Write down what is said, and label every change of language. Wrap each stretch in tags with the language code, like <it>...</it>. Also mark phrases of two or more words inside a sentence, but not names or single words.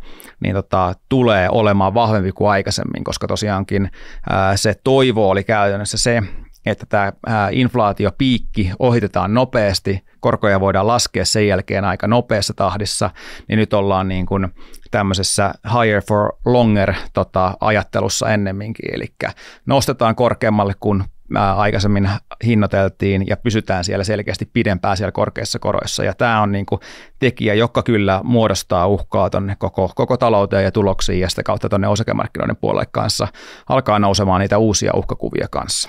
<fi>niin tulee olemaan vahvempi kuin aikaisemmin, koska tosiaankin se toivo oli käytännössä se, että tämä inflaatiopiikki ohitetaan nopeasti, korkoja voidaan laskea sen jälkeen aika nopeassa tahdissa, niin nyt ollaan niin kuin tämmöisessä</fi> <en>higher for longer</en> <fi>ajattelussa ennemminkin, eli nostetaan korkeammalle kuin aikaisemmin hinnoiteltiin ja pysytään siellä selkeästi pidempään siellä korkeissa koroissa. Ja tämä on niin kuin tekijä, joka kyllä muodostaa uhkaa tuonne koko talouteen ja tuloksiin ja sitä kautta tuonne osakemarkkinoiden puolelle kanssa alkaa nousemaan niitä uusia uhkakuvia kanssa.</fi>